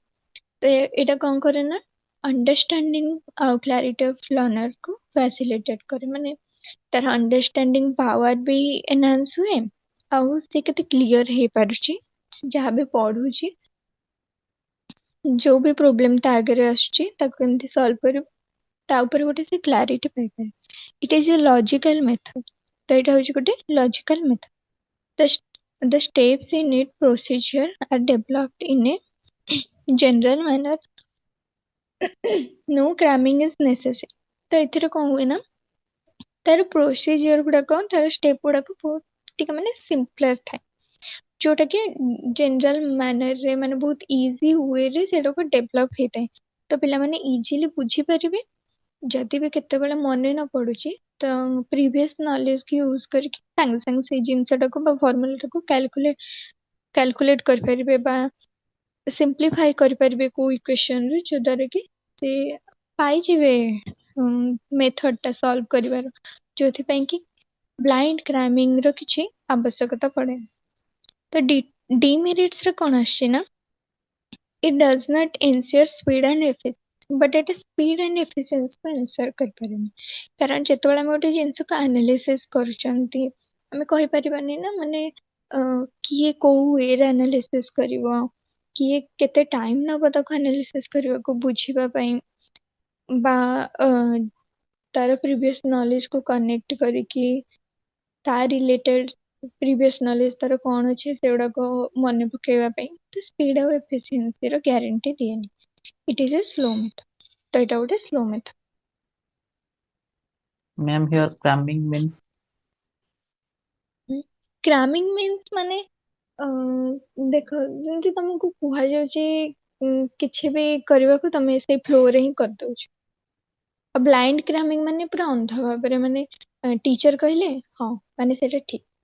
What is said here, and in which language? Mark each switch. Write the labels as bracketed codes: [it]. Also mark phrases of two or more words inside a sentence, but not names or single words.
[or] ତ ଏଇଟା କଣ କରେ ନା ଅଣ୍ଡରଷ୍ଟାଣ୍ଡିଂ ଆଉ [en] clarity of learner [or] କୁ ଫ୍ୟାସିଲିଟେଟ କରେ ମାନେ ତାର [en] understanding power [or] ବି ଏନହାନ୍ସ ହୁଏ ଆଉ ସେ କେତେ କ୍ଲିୟର ହେଇପାରୁଛି ଯାହା ବି ପଢୁଛି ଯୋଉ ବି ପ୍ରୋବ୍ଲେମ ତା ଆଗରେ ଆସୁଛି ତାକୁ କେମିତି ସଲ୍ଭ କରିବ ତା ଉପରେ ଗୋଟେ ସେ କ୍ଲାରିଟି ପାଇପାରେ। [en] It is a logical method [or] ତ ଏଇଟା ହଉଛି ଗୋଟେ [en] logical method. The steps in it procedure are developed in a general manner। No cramming is necessary। [or] ତ ଏଥିରେ କଣ ହୁଏ ନା ତାର ପ୍ରୋସିଜିଅର ଗୁଡାକ ତାର ଷ୍ଟେପ ଗୁଡାକ ବହୁତ ଟିକେ ମାନେ ସିମ୍ପଲର ଥାଏ ଯୋଉଟା କି [en] general mannerରେ [or] ମାନେ ବହୁତ [en] easy wayରେ [or] ସେଟାକୁ ଡେଭଲପ ହେଇଥାଏ ତ ପିଲାମାନେ ଇଜିଲି ବୁଝିପାରିବେ ଯଦି ବି କେତେବେଳେ ମନେ ନ ପଡୁଛି ତ [en] previous knowledge [or] କି ୟୁଜ କରିକି ସାଙ୍ଗେ ସାଙ୍ଗେ ସେଇ ଜିନିଷଟାକୁ ବା ଫର୍ମୁଲାଟାକୁ କ୍ୟାଲକୁଲେଟ କରିପାରିବେ ବା ସିମ୍ପ୍ଲିଫାଇ କରିପାରିବେ କୋଉ ଇକ୍ୱେସନରେ ଯୋଉଦ୍ୱାରା କି ସେ ପାଇଯିବେ ମେଥଡ ଟା ସଲ୍ଭ କରିବାର ଯୋଉଥିପାଇଁ କି [en] blind cramming [or] ର କିଛି ଆବଶ୍ୟକତା ପଡେ। ତ ଡିମେରିଟ୍ସ ରେ କଣ ଆସିଛି ନା [en] it does not ensure speed and efficiency but it is speed and efficiency [or] को ensure କରିପାରେନି କାରଣ ଯେତେବେଳେ ଆମେ ଗୋଟେ ଜିନିଷକୁ ଆନାଲିସିସ୍ କରୁଛନ୍ତି ଆମେ କହିପାରିବାନି ନା ମାନେ କିଏ କୋଉ ୱେରେ ଆନାଲିସିସ୍ କରିବ କିଏ କେତେ ଟାଇମ ନବ ତାକୁ ଆନାଲିସିସ୍ କରିବାକୁ ବୁଝିବା ପାଇଁ ବା ତାର [en] previous knowledge [or] କୁ କନେକ୍ଟ କରିକି ତା [en] related previous knowledge [or] ତାର କଣ ଅଛି ସେଗୁଡାକ ମନେ ପକେଇବା ପାଇଁ ତ ସ୍ପିଡ ଆଉ ଏଫିସିଏନ୍ସିର ଗ୍ୟାରେଣ୍ଟି ଦିଏନି। [en] It is a slow method [or] ତ ଏଇଟା ଗୋଟେ [en] slow method. Ma'am, here cramming means cramming means [or] ମାନେ ଦେଖ ଯେମିତି ତମକୁ କୁହାଯାଉଛି କିଛି ବି କରିବାକୁ ତମେ ସେଇ ଫ୍ଲୋରେ ହିଁ କରିଦଉଛ ଆଉ [en] blind cramming [or] ମାନେ ପୁରା ଅନ୍ଧ ଭାବରେ ମାନେ ଟିଚର କହିଲେ ହଁ ମାନେ ସେଇଟା ଠିକ।